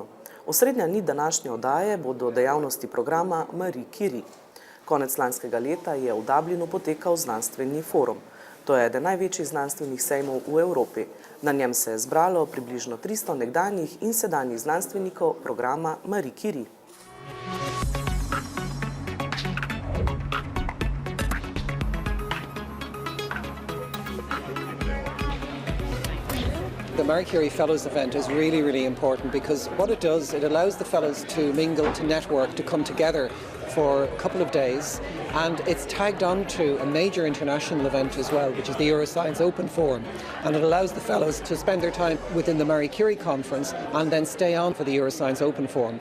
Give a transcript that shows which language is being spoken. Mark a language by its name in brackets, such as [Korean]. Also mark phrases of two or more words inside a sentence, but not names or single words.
[Slovenian] Osrednja nit današnje oddaje bodo dejavnosti programa Mari Curie. Konec lanskega leta je v Dublinu potekal znanstveni forum. To je eden največjih znanstvenih sejmov v Evropi. Na njem se je zbralo približno 300 nekdanjih in sedanjih znanstvenikov programa Mari Curie. [English] The Mari Curie Fellows event is really important because what it does, it allows the fellows to mingle, to network, to come together for a couple of days, and it's tagged on to a major international event as well, which is the Euroscience Open Forum, and it allows the fellows to spend their time within the Mari Curie conference and then stay on for the Euroscience Open Forum.